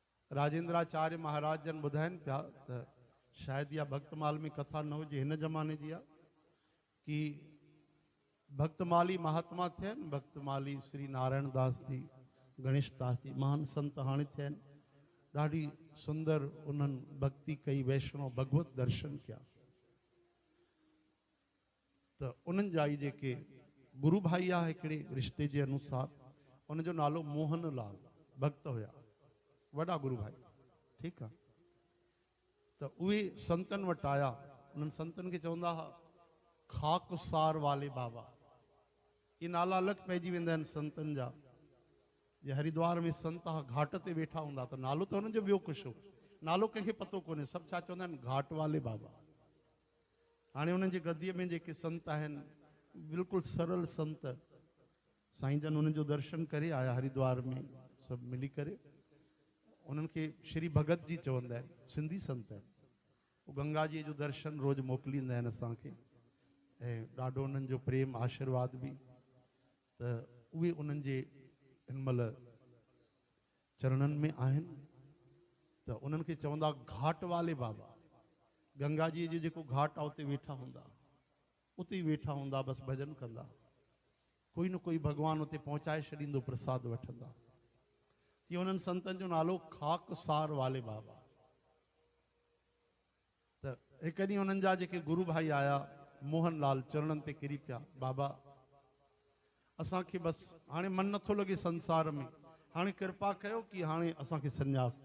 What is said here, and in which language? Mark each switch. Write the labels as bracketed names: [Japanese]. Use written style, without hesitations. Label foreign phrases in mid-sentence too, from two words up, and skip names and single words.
[Sindhi] राजेंद्राचार्य महाराज जन ॿुधाइनि पिया त शायदि इहा भक्तमाल में कथा न हुजे, हिन ज़माने जी आहे कि भक्तमाली महात्मा थिया आहिनि। भक्तमाली श्री नारायण दास जी, गणेश दास जी महान संत हाणे थिया आहिनि। ॾाढी सुंदर उन्हनि भक्ति कई, वैष्णव भगवत दर्शन कया। त उन्हनि जा ई जेके गुरु भाई आहे हिकिड़े रिश्ते जे अनुसार, उनजो नालो मोहन लाल भक्त हुया, वॾा गुरु भाई, ठीकु आहे। त उहे संतनि वटि आया, उन्हनि संतनि खे चवंदा हुआ खाकसार वाले बाबा। ये नाला अलॻि पइजी वेंदा आहिनि संतनि जा। जे हरिद्वार में संत घाट ते वेठा हूंदा त नालो त हुनजो ॿियो कुझु हो, नालो कंहिंखे पतो कोन्हे, सभु छा चवंदा आहिनि घाट वाले बाबा। हाणे उन्हनि जे गद्दीअ में जेके संत आहिनि, बिल्कुलु सरल संत, साईं जन उन्हनि जो दर्शन करे आया हरिद्वार में, सभु मिली करे। उन्हनि खे श्री भगत जी चवंदा आहिनि, सिंधी संत आहिनि। उहे गंगा जी जो दर्शन रोज़ु मोकिलींदा आहिनि असांखे, ऐं ॾाढो उन्हनि जो प्रेम आशीर्वाद बि। त उहे उन्हनि जे हिन महिल चरणनि में आहिनि। त उन्हनि खे चवंदा घाट वाले बाबा। गंगा जी जो जेको घाट आहे उते वेठा हूंदा, उते ई वेठा हूंदा, बसि भॼन कंदा। कोई न कोई भॻवानु उते पहुचाए छॾींदो, प्रसाद वठंदा। तीअं उन्हनि संतनि जो नालो खाकसार वाले बाबा। त हिकु ॾींहुं उन्हनि जा जेके गुरु भाई आया, मोहन लाल चरणनि ते किरी पिया, बाबा असांखे बसि हाणे मन नथो लॻे संसार में, हाणे कृपा कयो कि हाणे असांखे संन्यास ॾियो।